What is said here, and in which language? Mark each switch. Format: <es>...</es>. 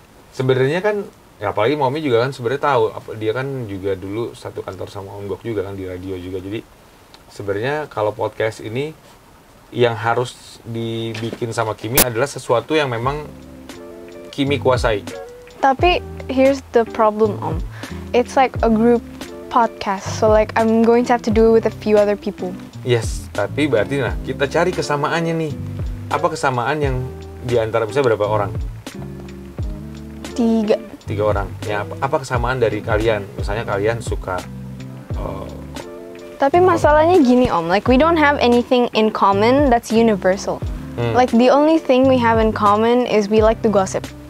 <id>Sebenarnya kan, ya apalagi Momi juga kan sebenarnya tahu, dia kan juga dulu satu kantor sama Om Gok juga kan di radio juga. Jadi sebenarnya kalau podcast ini yang harus dibikin sama Kimi adalah sesuatu yang memang Kimi kuasai.</id> <en>Tapi here's the problem, Om. It's like a group podcast, so like I'm going to have to do it with a few other people.</en> <id>Yes, tapi berarti kita cari kesamaannya nih. Apa kesamaan yang di antara misalnya berapa orang? 3 orang. Ya, apa kesamaan dari kalian? Misalnya kalian suka Tapi masalahnya gini Om,</id> <en>like we don't have anything in common that's universal. Like the only thing we have in common is we like to gossip.</en>